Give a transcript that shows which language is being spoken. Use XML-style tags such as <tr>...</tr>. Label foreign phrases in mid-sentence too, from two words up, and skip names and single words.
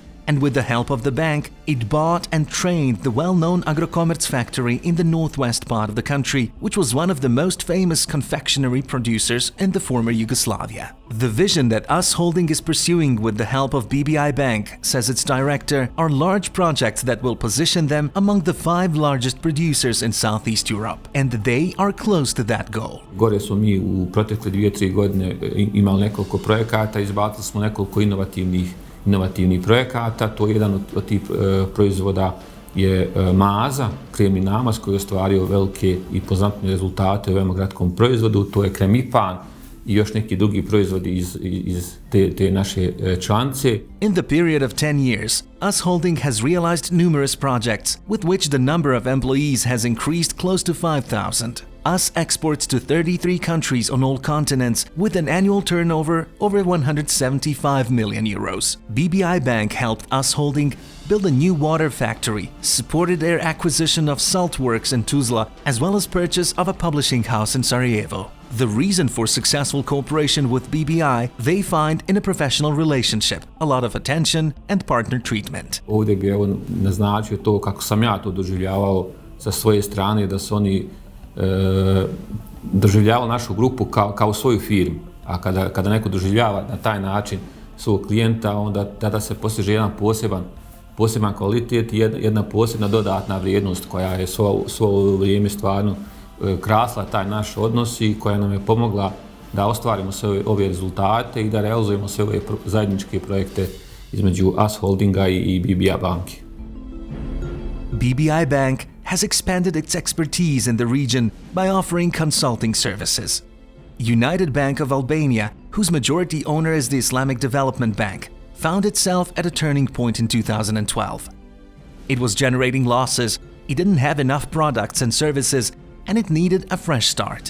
<en>And with the help of the bank, it bought and trained the well-known Agrokomerc factory in the northwest part of the country, which was one of the most famous confectionery producers in the former Yugoslavia. The vision that US Holding is pursuing with the help of BBI Bank, says its director, are large projects that will position them among the 5 largest producers in Southeast Europe, and they are close to that goal.</en> <bs>Gore smo mi u protekle 2-3 godine imali nekoliko projekata, izbacili smo nekoliko inovativnih projekata. To je jedan od tih proizvoda je maza, kremni namaz koji je ostvario velike i poznatne rezultate u veoma kratkom proizvodu. To je kremipan i još neki drugi proizvodi iz te naše članice.</bs> <en>In the period of 10 years, US Holding has realized numerous projects with which the number of employees has increased close to 5,000. US exports to 33 countries on all continents with an annual turnover over 175 million euros. BBI Bank helped US Holding build a new water factory, supported their acquisition of salt works in Tuzla, as well as purchase of a publishing house in Sarajevo. The reason for successful cooperation with BBI they find in a professional relationship, a lot of attention and partner treatment.</en> <bs>Ovdje bih naznačio to kako sam ja to doživljavao sa svoje strane, da su oni doživljavali našu grupu kao svoju firmu. A kada neko doživljava na taj način svog klijenta, onda tada se postiže jedan poseban kvalitet i jedna posebna dodatna vrijednost koja je svo vrijeme stvarno krasila taj naš odnos i koja nam je pomogla da ostvarimo sve ove rezultate i da realizujemo sve ove zajedničke projekte između US Holdinga i BBI banke.</bs> <en>BBI Bank has expanded its expertise in the region by offering consulting services. United Bank of Albania, whose majority owner is the Islamic Development Bank, found itself at a turning point in 2012. It was generating losses, it didn't have enough products and services, and it needed a fresh start.</en>